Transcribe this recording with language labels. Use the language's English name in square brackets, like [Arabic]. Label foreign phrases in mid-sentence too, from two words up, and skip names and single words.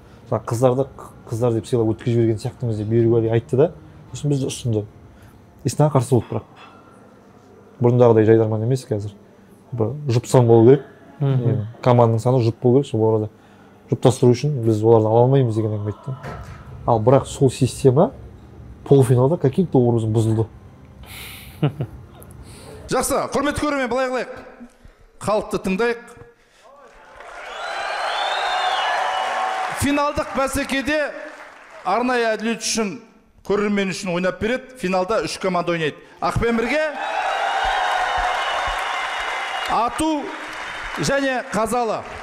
[Kazakh] Қыздар деп сыйлап өткізіп жіберген сияқтымыз деп Берікуәли айтты да, сосын бізді ұсынды. Иснаға қарсы болды бірақ. Бұрындағыдай жайдарман емес қазір. Бір жұпсан болу керек. Команданың саны жұп болу керек, сол арада жұптастыру үшін біз оларды ала алмаймыз деген әңгіме айтты. Ал бірақ сол система полуфиналда [Russian] каким-то образом [Kazakh] бұзылды. Жақсы, құрметті көрермен, былай қылайық. Халықты тыңдайық. Финалдық бәсекеде арнайы әділет үшін, көрермен үшін ойнап береді. Финалда 3 команда ойнайды. Ақпен бірге, Ату және Қазалы.